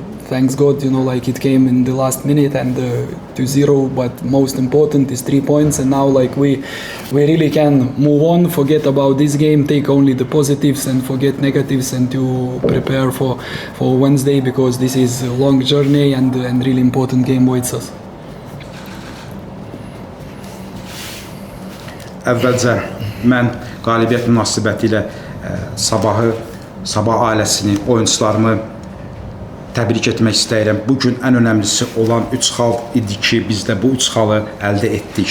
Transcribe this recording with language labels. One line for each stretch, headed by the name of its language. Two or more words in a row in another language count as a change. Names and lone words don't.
English: Thanks God, it came in the last minute, and 2-0, but most important is 3 points, and now we really can move on, forget about this game, take only the positives and forget negatives, and to prepare for Wednesday, because this is a long journey and really important game waits us.
Azerbaijani: Əvvəlcə mən qalibiyyət münasibətilə Sabah ailəsini, oyunçularımı təbrik etmək istəyirəm. Bugün ən önəmlisi olan 3 xal idi ki, biz də bu 3 xalı əldə etdik.